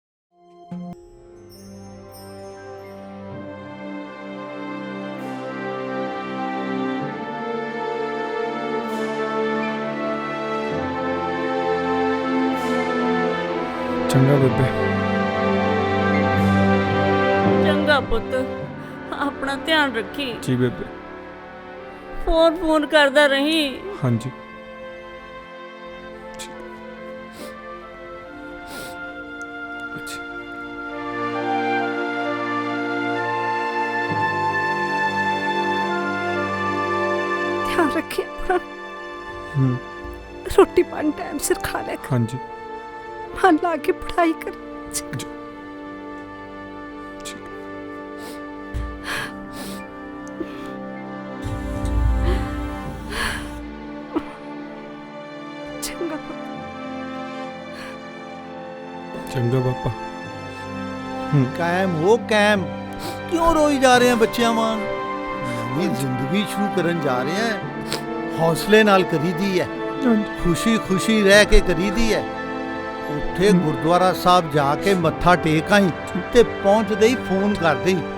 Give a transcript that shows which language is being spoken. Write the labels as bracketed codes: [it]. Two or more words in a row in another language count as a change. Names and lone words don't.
[pa] ਚੰਗਾ ਬੇਬੇ। ਚੰਗਾ ਪੁੱਤ, ਆਪਣਾ ਧਿਆਨ ਰੱਖੀ। ਜੀ ਬੇਬੇ। ਫੋਨ ਕਰਦਾ ਰਹੀਂ। ਹਾਂਜੀ। [hi] ध्यान रखिए अपना। हम्म। [pa] ਰੋਟੀ ਪਾਣੀ ਟਾਈਮ ਸਿਰ ਖਾ ਲੇ ਕਰ, ਹਾਂ ਜੀ। ਮਨ ਲਾ ਕੇ ਪੜ੍ਹਾਈ ਕਰ। ਜੀ। ਠੀਕ। चंगा ਚੰਗਾ ਪਾਪਾ। ਕਾਇਮ ਹੋ ਕਾਇਮ। ਕਿਉਂ ਰੋਈ ਜਾ ਰਹੇ ਆ ਬੱਚਿਆਂ ਵਾਂਗ? ਨਵੀਂ ਜ਼ਿੰਦਗੀ ਸ਼ੁਰੂ ਕਰਨ ਜਾ ਰਹੇ ਆ। ਹੌਸਲੇ ਨਾਲ ਕਰੀਦੀ ਹੈ, ਖੁਸ਼ੀ ਖੁਸ਼ੀ ਰਹਿ ਕੇ ਕਰੀਦੀ ਹੈ। ਉੱਥੇ ਗੁਰਦੁਆਰਾ ਸਾਹਿਬ ਜਾ ਕੇ ਮੱਥਾ ਟੇਕ ਆਈ ਤੇ ਪਹੁੰਚਦੇ ਹੀ ਫੋਨ ਕਰ ਦੇਈ।